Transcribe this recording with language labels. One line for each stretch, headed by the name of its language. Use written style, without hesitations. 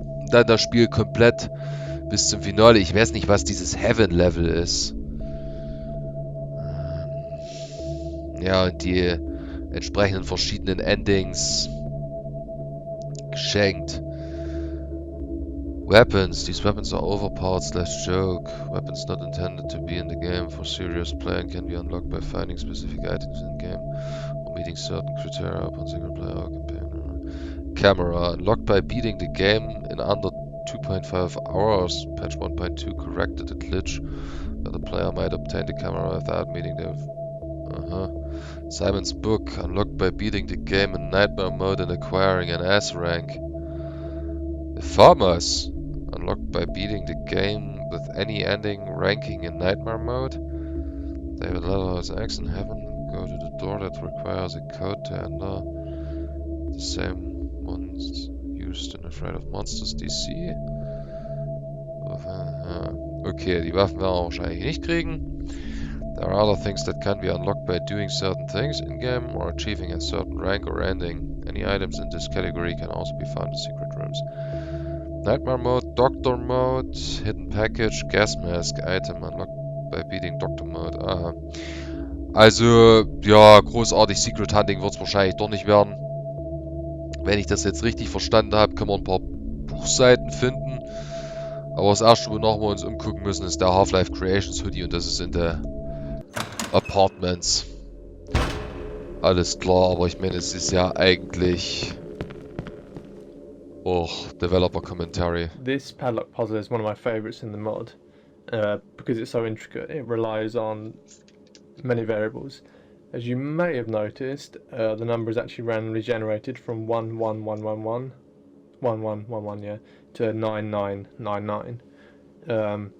German: Dann das Spiel komplett bis zum Finale. Ich weiß nicht, was dieses Heaven-Level ist. Ja, und die entsprechenden verschiedenen Endings geschenkt.
English: Weapons. These weapons are overpowered / joke. Weapons not intended to be in the game for serious play and can be unlocked by finding specific items in the game or meeting certain criteria upon single player or campaign. Camera. Unlocked by beating the game in under 2.5 hours. Patch 1.2 corrected a glitch that the player might obtain the camera without meeting the... Simon's book. Unlocked by beating the game in nightmare mode and acquiring an S rank. The Farmers. Unlocked by beating the game with any ending ranking in nightmare mode. David Letterhoff's X in heaven. Go to the door that requires a code to enter. The same ones used in Afraid of Monsters DC.
German: Okay, die Waffen werden wir wahrscheinlich nicht kriegen.
English: There are other things that can be unlocked by doing certain things in-game or achieving a certain rank or ending. Any items in this category can also be found in secret rooms. Nightmare Mode, Doctor Mode, Hidden Package, Gas Mask, Item unlocked by beating Doctor Mode. Aha.
German: Also, ja, großartig Secret Hunting wird es wahrscheinlich doch nicht werden. Wenn ich das jetzt richtig verstanden habe, können wir ein paar Buchseiten finden. Aber das erste, wonach wir uns umgucken müssen, ist der Half-Life Creations Hoodie und das ist in der Apartments. Alles klar, aber ich meine, es ist ja eigentlich auch Developer Commentary.
English: This Padlock Puzzle is one of my favourites in the mod because it's so intricate. It relies on many variables. As you may have noticed, the number is actually randomly generated from 11111 1111, to 9999.